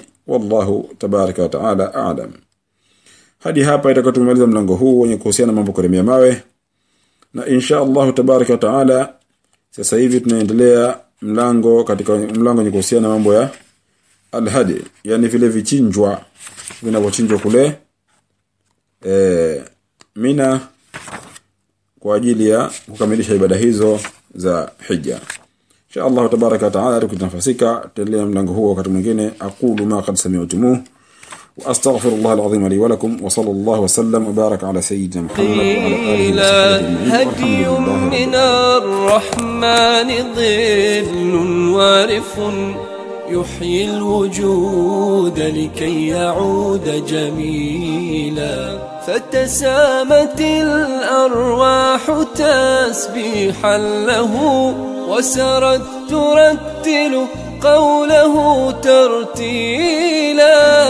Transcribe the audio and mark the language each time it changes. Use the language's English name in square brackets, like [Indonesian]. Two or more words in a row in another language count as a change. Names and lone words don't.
[Arabic] والله تبارك وتعالى أعلم. [Swahili] Hadi hapa itakuwa tumemaliza mlango huu wenye kuhusiana mambo kuremea mawe, na [Arabic] إن شاء الله تبارك وتعالى [Swahili] sasa hivi tunaendelea katika mlango wenye kuhusiana mambo ya al-hadi, yani vile vichinjwa vinavyochinjwa kule Mina kwa ajili ya kukamilisha ibada hizo za hija. [Arabic] إن شاء الله تبارك وتعالى [Swahili] tukitanafasika tuendelea mlango huo wakati mwingine. [Arabic] أقول ما قد سمعتموه وأستغفر الله العظيم لي ولكم وصلى الله وسلم وبارك على سيدنا محمد وعلى آله وصحبه أجمعين. من الرحمن ظل وارف يحيي الوجود لكي يعود جميلا، فتسامت الأرواح تسبيحا له، وسرت ترتل قوله ترتيلا.